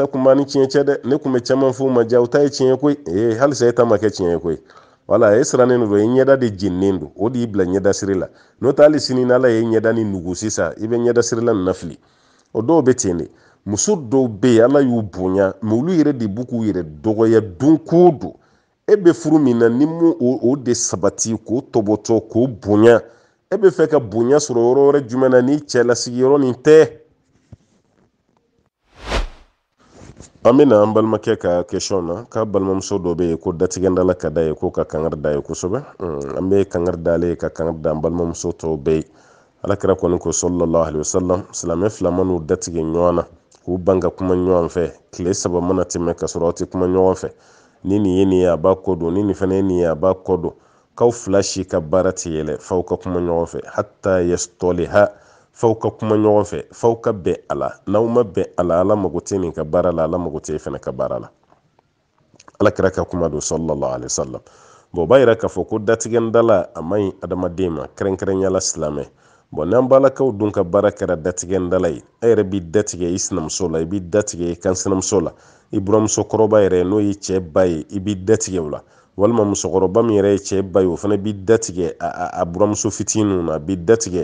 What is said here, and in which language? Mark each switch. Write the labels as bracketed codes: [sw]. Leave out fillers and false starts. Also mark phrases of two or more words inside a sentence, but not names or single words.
[bm] kun b'a ni tiɲɛ cɛ dɛ ne kun bɛ caman f'o ma ja o ta ye tiɲɛ koyi halisa e ta ma kɛ tiɲɛ ye koyi wala e sirannen don i ɲɛda de jeninen don o de y'i bila ɲɛda siri la n'o tɛ hali sini n'ala ye ɲɛda ni nugu sisan i bɛ ɲɛda sirila nin na fili o dɔw bɛ ten de muso dɔw bɛ yen ala y'u bonya mais olu yɛrɛ de b'u k'u yɛrɛ dɔgɔya don ko don e bɛ furu min na ni mu o de sabati k'o tɔbɔtɔ k'o bonya e bɛ fɛ ka bonya sɔrɔ yɔrɔ wɛrɛ jumɛn na ni cɛlasigi yɔrɔ nin tɛ an bɛna an balimakɛ ka question na k'a balimamuso dɔ bɛ yen ko datigɛndala ka da ye ko ka kangari da ye kosɛbɛ an bɛ kangari da ale ka kangari da an balimamuso tɔw bɛɛ ye alakira kɔni ko [ar] صلى الله عليه وسلم [bm] silamɛ fila man'u datigɛ ɲɔgɔn na k'u ban ka kuma ɲɔgɔn fɛ tile 3 mana tɛmɛ ka sɔrɔ aw tɛ kuma ɲɔgɔn fɛ ni nin ye nin ye a b'a kɔ don ni nin fana ye nin ye a b'a kɔ don k'aw fila si ka baara tɛ yɛlɛ f'aw ka kuma ɲɔgɔn fɛ [ar] حتى يصطلحا [bm] f'aw ka kuma ɲɔgɔn fɛ f'aw ka bɛn a la n'aw ma bɛn a la ala mago tɛ nin ka baara la ala mago tɛ e fana ka baara la alakira ka kuma don [ar] صلى الله عليه وسلم [bm] bon o b'a yira k'a fɔ ko datigɛndala a man ɲi adamaden ma kɛrɛnkɛrɛnyala silamɛ bon n'an balakaw dun ka baara kɛra datigɛndala ye e yɛrɛ b'i datigɛ i sinamuso la i b'i datigɛ i kansinamuso la i buramuso kɔrɔba yɛrɛ n'o ye cɛ ba ye i b'i datigɛ o la walima musokɔrɔba min yɛrɛ ye cɛ ba ye o fana b'i datigɛ a buramuso fitininw na a b'i datigɛ